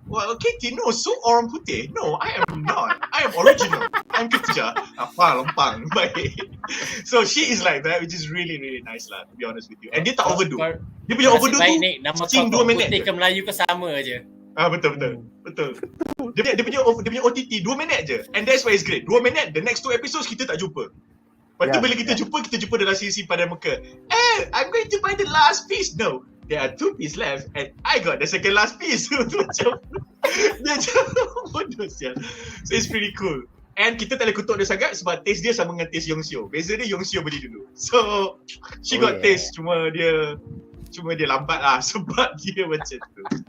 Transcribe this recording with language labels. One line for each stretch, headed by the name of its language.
English: Well, Katie, no, so
Malay: orang putih.
English: No, I am not. I am original. I'm Ketija.
Malay: Apa, lempang. Baik.
English: So she is like that, which is really, really nice lah, to be honest with you.
Malay: And dia tak overdo. Dia punya overdo tu, cing 2 minit putih ke Melayu ke sama je. Betul. Dia punya OTT 2 minit je.
English: And that's why it's great.
Malay: 2 minit,
English: the next 2 episodes
Malay: kita tak jumpa. Lepas tu bila kita jumpa dalam siri pada muka.
English: I'm going to buy the last piece. No, there are 2 pieces left and I got the second last piece.
Malay: Macam dia macam bodoh sial.
English: So it's pretty cool.
Malay: And kita tak boleh kutuk dia sangat sebab taste dia sama dengan taste Young-Seo. Beza dia Young-Seo beli dulu.
English: So she got taste,
Malay: cuma dia lambat lah sebab dia macam tu.